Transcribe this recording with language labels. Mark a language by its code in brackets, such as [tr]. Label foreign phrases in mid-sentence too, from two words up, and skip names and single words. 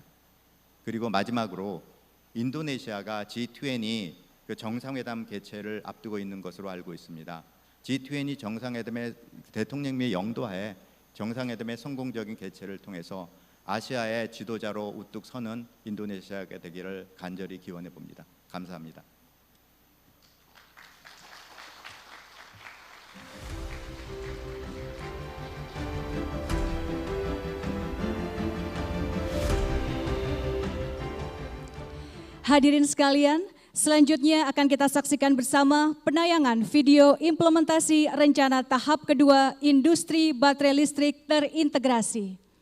[ko] 그리고 마지막으로 인도네시아가 G20 그 정상회담 개최를 앞두고 있는 것으로 알고 있습니다. G20 정상회담의 대통령님의 영도하에 정상회담의 성공적인 개최를 통해서 아시아의 지도자로 우뚝 서는 인도네시아가 되기를 간절히 기원해 봅니다. 감사합니다. [id] Hadirin sekalian, selanjutnya akan kita saksikan bersama penayangan video implementasi rencana tahap kedua industri baterai listrik terintegrasi.